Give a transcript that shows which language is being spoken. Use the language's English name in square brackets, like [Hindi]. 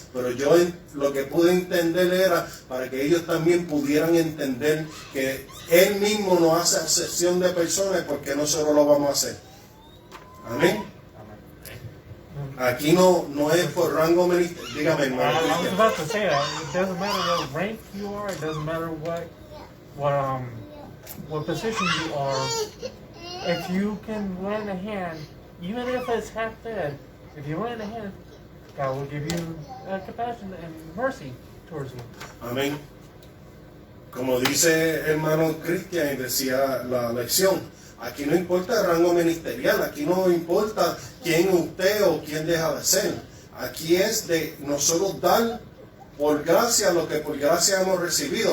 [Spanish] Pero yo lo que pude entender era para que ellos también pudieran entender que él mismo no hace acepción de personas, porque nosotros lo vamos a hacer. Amén. Aquí no es por rango ministerial. Dígame, hermano. [English] I was about to say that. It doesn't matter what rank you are. It doesn't matter what position you are. If you can lend a hand, even if it's half dead, if you lend a hand, God will give you compassion and mercy towards you. [Spanish] Amén. Como dice hermano Cristian, decía la lección, aquí no importa el rango ministerial, aquí no importa quién usted o quién deja de ser. Aquí es de nosotros dar por gracia lo que por gracia hemos recibido.